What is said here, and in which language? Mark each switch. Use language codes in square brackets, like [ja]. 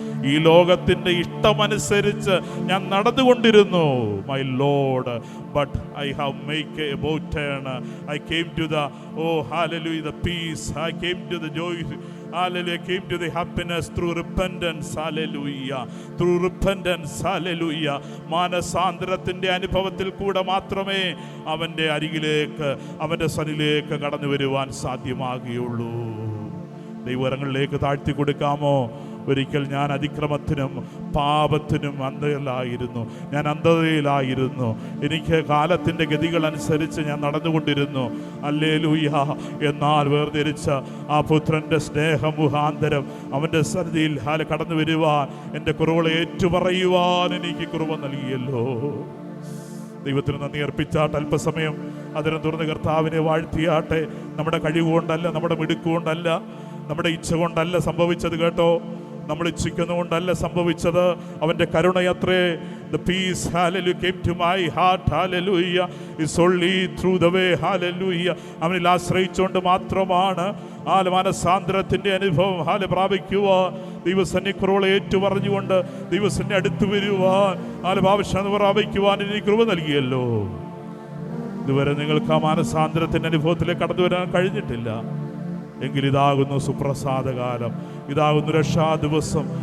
[ml] ഈ ലോകത്തിൻ്റെ ഇഷ്ടമനുസരിച്ച് ഞാൻ നടന്നുകൊണ്ടിരുന്നു. [en] My lord, but I have make a about turn. I came to the, oh hallelujah, the peace. I came to the joy. Hallelujah, I came to the happiness through repentance. Hallelujah, through repentance. Hallelujah. [ml] മാനസാന്തരത്തിൻ്റെ അനുഭവത്തിൽ കൂടെ മാത്രമേ അവൻ്റെ അരികിലേക്ക്, അവൻ്റെ സന്നിധിയിലേക്ക് കടന്നു വരുവാൻ സാധ്യമാകുകയുള്ളൂ. ദൈവകരങ്ങളിലേക്ക് താഴ്ത്തി കൊടുക്കാമോ? ഒരിക്കൽ ഞാൻ അതിക്രമത്തിനും പാപത്തിനും അന്ധതയിലായിരുന്നു, ഞാൻ അന്ധതയിലായിരുന്നു. എനിക്ക് കാലത്തിൻ്റെ ഗതികൾ അനുസരിച്ച് ഞാൻ നടന്നുകൊണ്ടിരുന്നു. ഹല്ലേലൂയ. എന്നാൽ വേർതിരിച്ച ആ പുത്രൻ്റെ സ്നേഹം മുഖാന്തരം അവൻ്റെ സന്നിധിയിൽ കടന്നു വരുവാൻ, എൻ്റെ കുറവുകളെ ഏറ്റുപറയുവാൻ എനിക്ക് കൃപ നൽകിയല്ലോ. ദൈവത്തിന് നന്ദി അർപ്പിച്ചാട്ട് അല്പസമയം അതിനെ തുറന്ന് കർത്താവിനെ വാഴ്ത്തിയാട്ടെ. നമ്മുടെ കഴിവുകൊണ്ടല്ല, നമ്മുടെ മിടുക്കുകൊണ്ടല്ല, നമ്മുടെ ഇച്ഛ കൊണ്ടല്ല സംഭവിച്ചത് കേട്ടോ. നമ്മൾ ഇച്ഛിക്കുന്നതുകൊണ്ടല്ല സംഭവിച്ചത്. അവൻ്റെ കരുണയത്രേ. [en] The peace, hallelujah, came to my heart, hallelujah, is only through the way, hallelujah. [ml] അവനിൽ ആശ്രയിച്ചുകൊണ്ട് മാത്രമാണ് മാനസാന്തരത്തിൻ്റെ അനുഭവം പ്രാപിക്കുവാൻ, ദൈവസന്നിധി കുറവുകളെ ഏറ്റുപറഞ്ഞുകൊണ്ട് ദൈവസന്നിധി അടുത്ത് വരുവാൻ, ആവശ്യം പ്രാപിക്കുവാൻ എനിക്ക് കൃപ നൽകിയല്ലോ. ഇതുവരെ നിങ്ങൾക്ക് ആ മാനസാന്തരത്തിൻ്റെ അനുഭവത്തിലേക്ക് കടന്നു വരാൻ കഴിഞ്ഞിട്ടില്ല എങ്കിൽ ഇതാകുന്നു സുപ്രസാദകാലം, ഇതാകുന്നു രക്ഷാ ദിവസം.